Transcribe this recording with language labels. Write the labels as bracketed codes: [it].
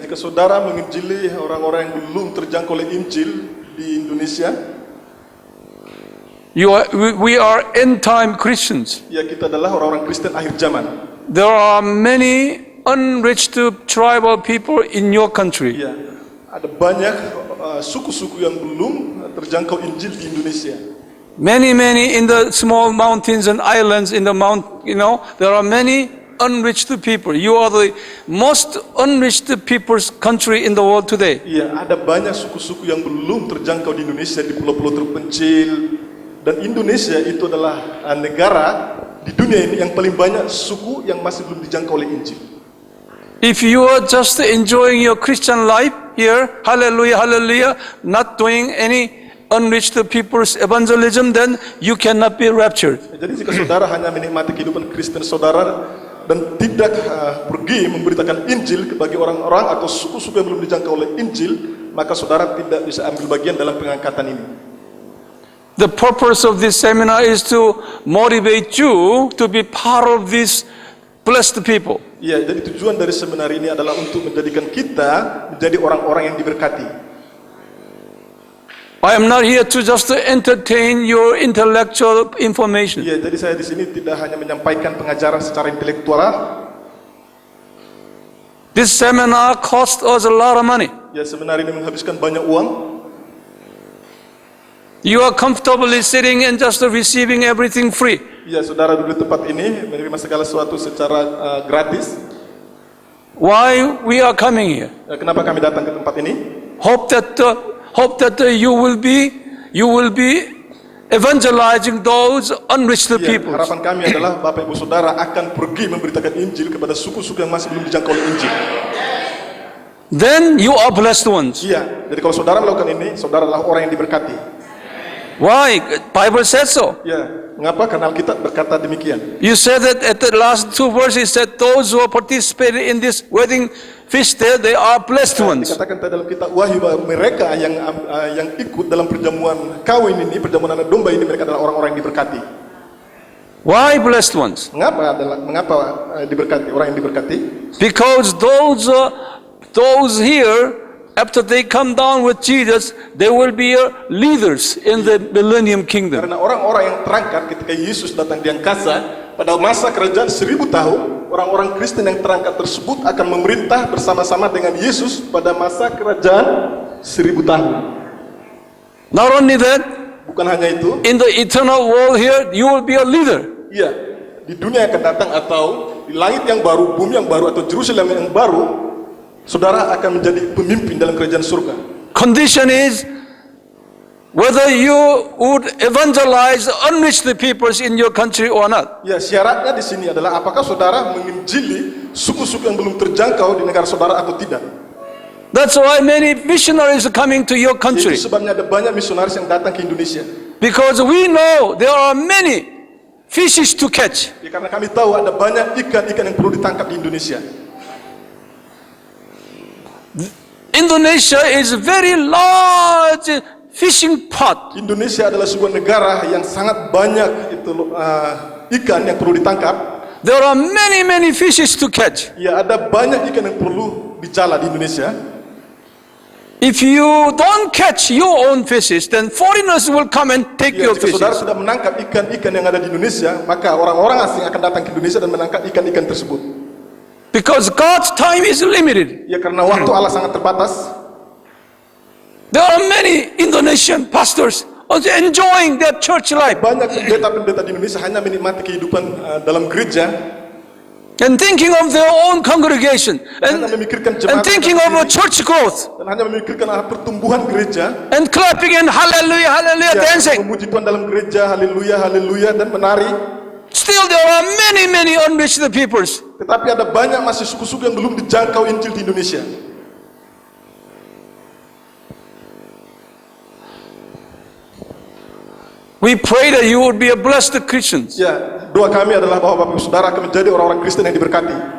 [id] Ya, jika saudara menginjili orang-orang yang belum terjangkau oleh Injil di Indonesia, [en] we are end-time Christians. [id] Ya, kita adalah orang-orang Kristen akhir zaman. [en] There are many unreached tribal people in your country. [id] Ya, ada banyak suku-suku yang belum terjangkau Injil di Indonesia. [en] Many in the small mountains and islands in the there are many unreached people. You are the most unreached people's country in the world today. [id] Iya, ada banyak suku-suku yang belum terjangkau di Indonesia, di pulau-pulau terpencil. Dan Indonesia itu adalah negara di dunia ini yang paling banyak suku yang masih belum dijangkau oleh Injil. [en] If you are just enjoying your Christian life here, hallelujah, not doing any unreached people's evangelism, then you cannot be raptured. [id] Jadi jika saudara hanya menikmati kehidupan Kristen saudara dan tidak pergi memberitakan Injil bagi orang-orang atau suku-suku yang belum dijangkau oleh Injil, maka saudara tidak bisa ambil bagian dalam pengangkatan ini. [en] The purpose of this seminar is to motivate you to be part of this bless the people. [id] Ya, jadi tujuan dari seminar ini adalah untuk menjadikan kita menjadi orang-orang yang diberkati. [en] I am not here to just to entertain your intellectual information. [id] Ya, jadi saya di sini tidak hanya menyampaikan pengajaran secara intelektual. [en] This seminar cost us a lot of money. [id] Ya, seminar ini menghabiskan banyak uang. [en] You are comfortably sitting and just receiving everything free. [id] Ya, saudara duduk di tempat ini menerima segala sesuatu secara gratis. [en] Why we are coming here? [id] Ya, kenapa kami datang ke tempat ini? [en] Hope that you will be evangelizing those unreached [id] Ya, [en] people. [id] harapan kami adalah Bapak Ibu Saudara akan pergi memberitakan Injil kepada suku-suku yang masih belum dijangkau oleh Injil. [en] Then you are blessed ones. [id] Iya, jadi kalau saudara melakukan ini, saudara adalah orang yang diberkati. [en] Why? Bible says so. [id] Ya, mengapa? Karena Alkitab berkata demikian. [en] You said that at the last two verses said those who participated in this wedding feast there, they are blessed ones. [id] Dikatakan dalam kitab Wahyu bahwa mereka yang ikut dalam perjamuan kawin ini, perjamuan anak domba ini, mereka adalah orang-orang yang diberkati. [en] Why blessed ones? [id] Mengapa diberkati? Orang yang diberkati? [en] Because those here, after they come down with Jesus, they will be leaders in the millennium kingdom. [id] Karena orang-orang yang terangkat ketika Yesus datang di angkasa pada masa kerajaan 1000 tahun, orang-orang Kristen yang terangkat tersebut akan memerintah bersama-sama dengan Yesus pada masa kerajaan 1000 tahun. [en] Not only that, [id] Bukan hanya itu, [en] in the eternal world here, you will be a leader. [id] iya, di dunia yang akan datang atau di langit yang baru, bumi yang baru atau Jerusalem yang baru, saudara akan menjadi pemimpin dalam kerajaan surga. [en] Condition is whether you would evangelize unreached peoples in your country or not. [id] Ya, syaratnya di sini adalah apakah saudara menginjili suku-suku yang belum terjangkau di negara saudara atau tidak. [en] That's why many missionaries are coming to your country. [id] Itu sebabnya ada banyak misionaris yang datang ke Indonesia. [en] Because we know there are many fishes to catch. [id] Ya, karena kami tahu ada banyak ikan-ikan yang perlu ditangkap di Indonesia. [en] Indonesia is a very large fishing pot. [id] Indonesia adalah sebuah negara yang sangat banyak ikan yang perlu ditangkap. [en] There are many fishes to catch. [id] Ya, ada banyak ikan yang perlu dicala di Indonesia. [en] If you don't catch your own fishes, then foreigners will come and take [id] Ya, [en] your [id] jika saudara [en] fishes. [id] sudah menangkap ikan-ikan yang ada di Indonesia, maka orang-orang asing akan datang ke Indonesia dan menangkap ikan-ikan tersebut. [en] Because God's time is limited. [id] Ya, karena waktu Allah sangat terbatas. [en] There are many Indonesian pastors also enjoying their church life [id] Banyak pendeta-pendeta di Indonesia hanya menikmati kehidupan dalam gereja [en] and thinking of their own congregation [id] dan hanya memikirkan [en] and [id] jemaat [en] thinking of a church growth [id] dan hanya memikirkan pertumbuhan gereja. [en] and clapping and hallelujah, hallelujah, [id] Ya, [en] dancing. [id] memuji Tuhan dalam gereja, haleluya, haleluya, dan menari. [en] Still there are many unreached peoples. [id] Tetapi ada banyak masih suku-suku yang belum dijangkau Injil di Indonesia. [en] We pray that you would be a blessed Christians. [id] Ya, doa kami adalah bahwa Bapak Ibu Saudara akan menjadi orang-orang Kristen yang diberkati.